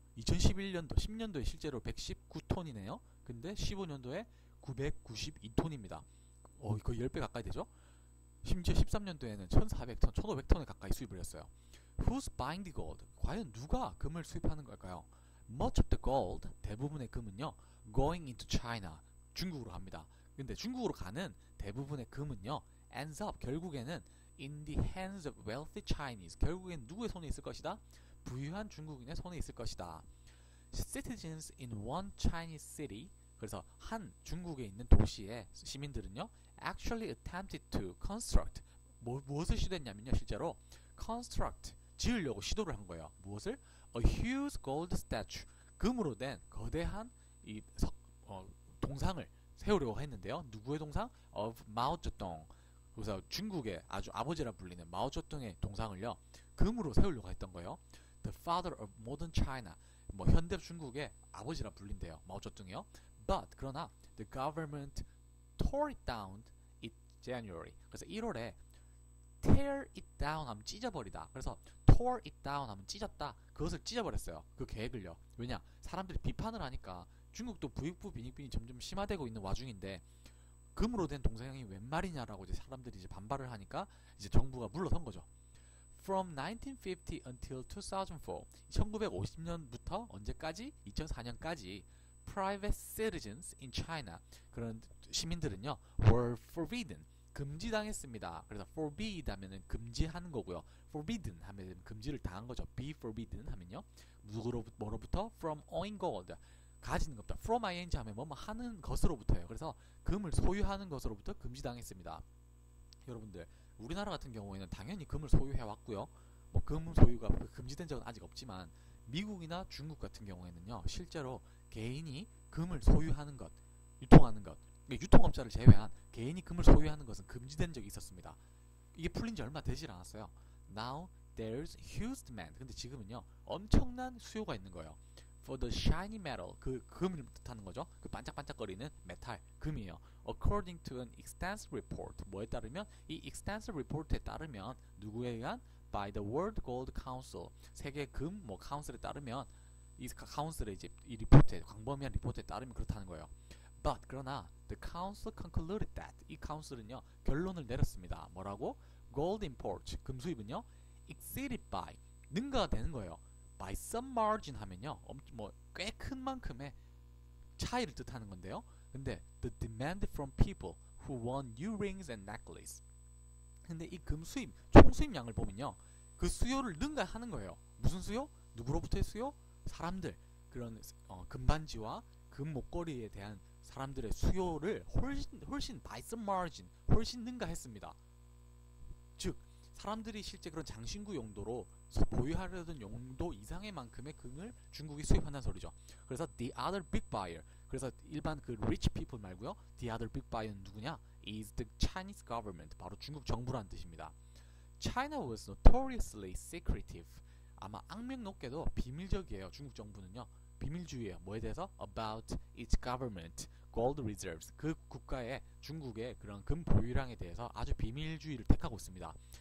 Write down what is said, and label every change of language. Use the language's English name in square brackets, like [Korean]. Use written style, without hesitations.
[Korean] 2011년도 10년도에 실제로 119톤이네요. 근데 15년도에 992톤입니다. 거의 10배 가까이 되죠. 심지어 13년도에는 1400톤, 1500톤을 가까이 수입을 했어요. [English] Who's buying the gold? [Korean] 과연 누가 금을 수입하는 걸까요? [English] much of the gold, [Korean] 대부분의 금은요, [English] going into China, [Korean] 중국으로 갑니다. 근데 중국으로 가는 대부분의 금은요, [English] ends up, [Korean] 결국에는 [English] in the hands of wealthy Chinese, [Korean] 결국엔 누구의 손에 있을 것이다? 부유한 중국인의 손에 있을 것이다. [English] Citizens in one Chinese city, [Korean] 그래서 한 중국에 있는 도시의 시민들은요, [English] actually attempted to construct, [Korean] 무엇을 시도했냐면요, 실제로 construct, 지으려고 시도를 한 거예요. 무엇을? [English] A huge gold statue, [Korean] 금으로 된 거대한 이 동상을 세우려고 했는데요. 누구의 동상? [English] Of Mao Zedong. [Korean] 그래서 중국의 아주 아버지라 불리는 마오쩌둥의 동상을요, 금으로 세우려고 했던 거예요. [English] The father of modern China, [Korean] 뭐 현대 중국의 아버지라 불린대요. 마오쩌둥이요. [English] But [Korean] 그러나 [English] the government tore it down in January. [Korean] 그래서 1월에 [English] tear it down [Korean] 하면 찢어버리다. 그래서 [English] tore it down [Korean] 하면 찢었다. 그것을 찢어버렸어요. 그 계획을요. 왜냐? 사람들이 비판을 하니까 중국도 부익부 빈익빈이 점점 심화되고 있는 와중인데 금으로 된 동상이 웬 말이냐라고 이제 사람들이 이제 반발을 하니까 이제 정부가 물러선 거죠. [English] From 1950 until 2004, [Korean] 1950년부터 언제까지? 2004년까지 [English] private citizens in China, [Korean] 그런 시민들은요, [English] were forbidden, [Korean] 금지당했습니다. 그래서 [English] forbid [Korean] 하면은 금지하는 거고요. [English] forbidden [Korean] 하면 금지를 당한 거죠. [English] be forbidden [Korean] 하면요, 뭐로부터? [English] from owning gold, [Korean] 가지는 것부터. [English] from ing [Korean] 하면 뭐 하는 것으로부터예요. 그래서 금을 소유하는 것으로부터 금지당했습니다. 여러분들, 우리나라 같은 경우에는 당연히 금을 소유해 왔고요. 뭐 금 소유가 금지된 적은 아직 없지만 미국이나 중국 같은 경우에는요, 실제로 개인이 금을 소유하는 것, 유통하는 것, 유통업자를 제외한 개인이 금을 소유하는 것은 금지된 적이 있었습니다. 이게 풀린 지 얼마 되질 않았어요. [English] Now there's huge demand. [Korean] 근데 지금은요, 엄청난 수요가 있는 거예요. [English] For the shiny metal, [Korean] 그 금을 뜻하는 거죠. 그 반짝반짝거리는 메탈, 금이에요. [English] According to an extensive report, [Korean] 뭐에 따르면? 이 [English] extensive report [Korean] 에 따르면 누구에 의한? [English] By the World Gold Council, [Korean] 세계 금 뭐 카운슬에 따르면, 이 카운슬의 이제 이 리포트에, 광범위한 리포트에 따르면 그렇다는 거예요. [English] But [Korean] 그러나 [English] the council concluded that, [Korean] 이 카운슬은요, 결론을 내렸습니다. 뭐라고? [English] Gold imports, [Korean] 금 수입은요, [English] exceeded by, [Korean] 능가가 되는 거예요. [English] By some margin [Korean] 하면요, 뭐 꽤 큰 만큼의 차이를 뜻하는 건데요. 근데 [English] the demand from people who want new rings and necklace, [Korean] 근데 이 금 수입, 총 수입량을 보면요, 그 수요를 능가하는 거예요. 무슨 수요? 누구로부터의 수요? 사람들, 그런 금반지와 금 목걸이에 대한 사람들의 수요를 훨씬 [English] by some margin, [Korean] 훨씬 능가했습니다. 즉 사람들이 실제 그런 장신구 용도로 보유하려던 용도 이상의 만큼의 금을 중국이 수입한다는 소리죠. 그래서 [English] the other big buyer, [Korean] 그래서 일반 그 [English] rich people [Korean] 말고요, the other big buyer는 누구냐? [English] is the Chinese government, [Korean] 바로 중국 정부라는 뜻입니다. [English] China was notoriously secretive, [Korean] 아마 악명 높게도 비밀적이에요. 중국 정부는요, 비밀주의예요. 뭐에 대해서? [English] About its government gold reserves, [Korean] 그 국가의, 중국의 그런 금 보유량에 대해서 아주 비밀주의를 택하고 있습니다.